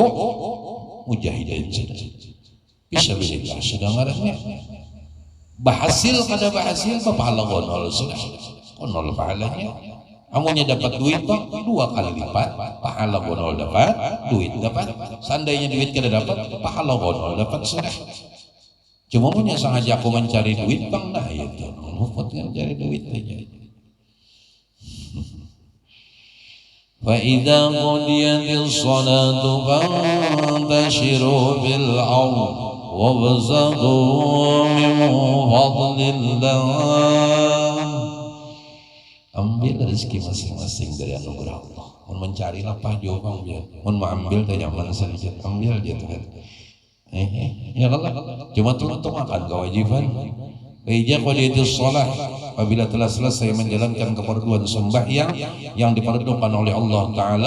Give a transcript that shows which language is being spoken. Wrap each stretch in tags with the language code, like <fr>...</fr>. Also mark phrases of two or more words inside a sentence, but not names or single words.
<bjn>Mujahidin bisa bilillah sedang ngarahnya berhasil kada berhasil pahala gonol sudah gonol pahalanya. Amunya dapat duit bang 2 kali lipat pahala gonol dapat duit dapat. Seandainya duit kada dapat pahala gonol dapat sudah. Cuma punya sengaja aku mencari duit bang, nah itu luput mencari duit aja.</bjn> <ar>فإذا قضيت الصلاة فانتشروا في الأرض وابتغوا من فضل الله.</ar> <bjn>Ambil rezeki masing-masing dari anugerah Allah. Mun mencari lapah jauh ambil. Mun mau ambil teh nyaman saja. Ambil dia tuh.</bjn> <ar>يا الله.</ar> <bjn>Cuma untuk makan kewajiban.</bjn> <ar>إذا قضيت الصلاة,</ar> <bjn>apabila telah selesai menjalankan keperluan sembahyang yang diperuntukkan oleh</bjn> <ar>الله تعالى.</ar>